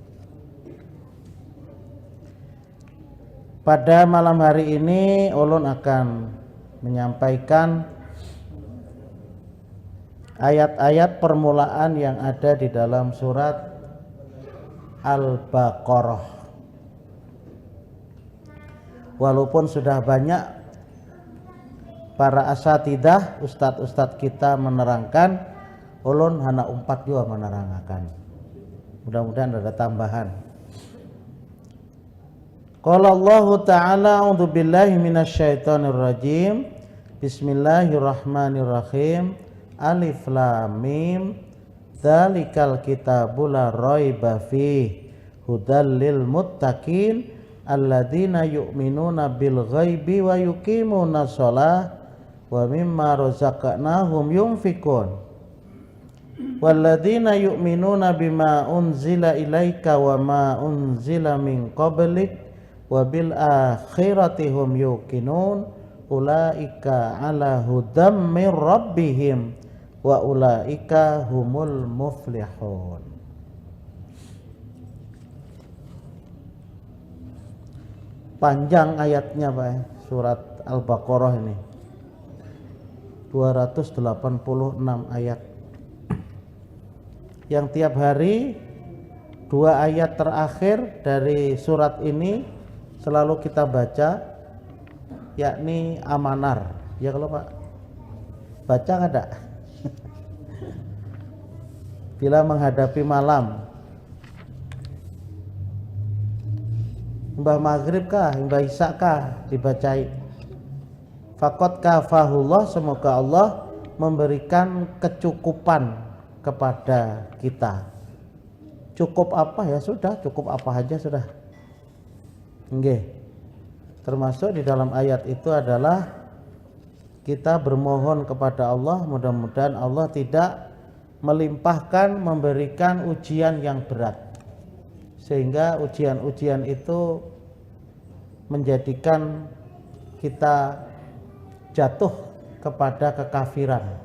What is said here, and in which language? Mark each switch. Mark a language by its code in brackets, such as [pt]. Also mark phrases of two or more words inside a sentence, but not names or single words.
[id] Pada malam hari ini ulun akan menyampaikan ayat-ayat permulaan yang ada di dalam surat Al-Baqarah. Walaupun sudah banyak para asatidah, ustadz-ustadz kita menerangkan, ulun hana umpat juga menerangkan. Mudah-mudahan ada tambahan. [ar] قال الله تعالى أعوذ بالله من الشيطان الرجيم. بسم الله الرحمن الرحيم. الم. ذلك الكتاب لا ريب فيه هدى للمتقين الذين يؤمنون بالغيب ويقيمون الصلاة ومما رزقناهم ينفقون والذين يؤمنون بما أنزل إليك وما أنزل من قبلك وبالآخرة هم يوقنون أولئك على هدى من ربهم وأولئك هم المفلحون. [id] Panjang ayatnya Pak, surat Al-Baqarah ini 286 ayat, yang tiap hari 2 ayat terakhir dari surat ini selalu kita baca, yakni Amanar. Ya kalau Pak baca ada bila menghadapi malam, Mbah maghrib kah, Mbah isya kah dibacai. [ar] فقد كفاه الله, [id] semoga Allah memberikan kecukupan kepada kita. Cukup apa ya sudah, cukup apa aja sudah. Nggih. Termasuk di dalam ayat itu adalah kita bermohon kepada Allah, mudah-mudahan Allah tidak melimpahkan, memberikan ujian yang berat, sehingga ujian-ujian itu menjadikan kita jatuh kepada kekafiran.